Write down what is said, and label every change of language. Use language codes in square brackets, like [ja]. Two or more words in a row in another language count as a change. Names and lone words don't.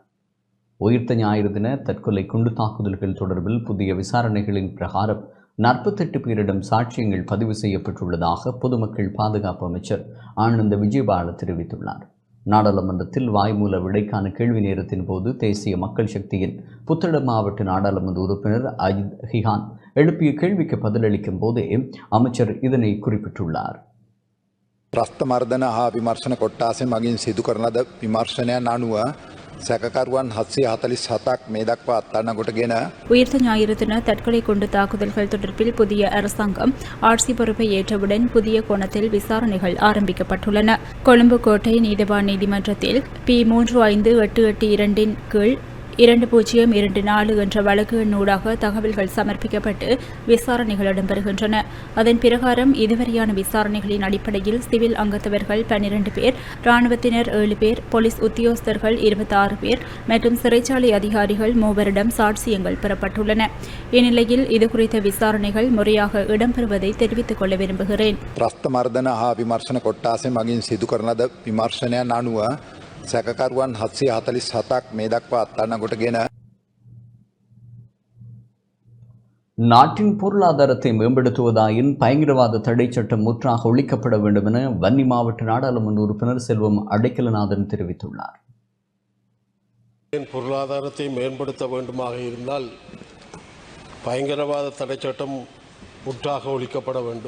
[ta] உயிர்த்த ஞாயிறு தின தற்கொலை குண்டு தாக்குதல்கள் தொடர்பில் புதிய விசாரணைகளின் பிரகாரம் 48 பேரிடம் சாட்சியங்கள் பதிவு செய்யப்பட்டுள்ளதாக பொதுமக்கள் பாதுகாப்பு அமைச்சர் ஆனந்த விஜயபால தெரிவித்துள்ளார். நாடாளுமன்றத்தில் வாய்மூல விடைக்கான கேள்வி நேரத்தின் போது தேசிய மக்கள் சக்தியின் புத்தளம் மாவட்ட நாடாளுமன்ற உறுப்பினர் அஜித் ஹிஹான் எழுப்பிய கேள்விக்கு பதிலளிக்கும் போதே அமைச்சர் இதனை குறிப்பிட்டுள்ளார். [si] ප්‍රස්ථ මර්ධන හා විමර්ශන කොට්ටාසෙන් මගින් සිදු කරන ලද විමර්ශනයන් අනුව සැකකරුවන් 747ක් මේ දක්වා අත්අඩංගුවට කොටගෙන [ta] உயிர்த்த ஞாயிறு தின தற்கொலை குண்டு தாக்குதல்கள் தொடர்பில் புதிய அரசாங்கம் ஆட்சி பொறுப்பை ஏற்றவுடன் புதிய கோணத்தில் விசாரணைகள் ஆரம்பிக்கப்பட்டுள்ளன. கொழும்பு கோட்டை நீதிவான் நீதிமன்றத்தில் P3588 கீழ் 2024 என்ற வழக்கு எண்ணூடாக தகவல்கள் சமர்ப்பிக்கப்பட்டு விசாரணைகள் இடம்பெறுகின்றன. அதன் பிரகாரம் இதுவரையான விசாரணைகளின் அடிப்படையில் சிவில் அங்கத்தவர்கள் 12 பேர், இராணுவத்தினர் 7 பேர், போலீஸ் உத்தியோகஸ்தர்கள் 26 பேர் மற்றும் சிறைச்சாலை அதிகாரிகள் 3 சாட்சியங்கள் பெறப்பட்டுள்ளன. இந்நிலையில் இதுகுறித்த விசாரணைகள் முறையாக இடம்பெறுவதை தெரிவித்துக் கொள்ள விரும்புகிறேன். [si] ත්‍රස්ත මර්දන හා විමර්ශන කොට්ටාසෙ මගින් සිදු කරන ලද විමර්ශනයන් අනුව සැකකරුවන් 747ක් මේ දක්වා අත්අඩංගුවට කොටගෙන [ta] நாட்டின் பொருளாதாரத்தை மேம்படுத்துவதாயின் பயங்கரவாத தடை சட்டம் முற்றாக ஒழிக்கப்பட வேண்டும் என வன்னி மாவட்ட நாடாளுமன்ற உறுப்பினர் செல்வம் அடைக்கலநாதன் தெரிவித்துள்ளார். பொருளாதாரத்தை மேம்படுத்த வேண்டுமாக இருந்தால் பயங்கரவாத தடை சட்டம் முற்றாக ஒழிக்கப்பட வேண்டும்.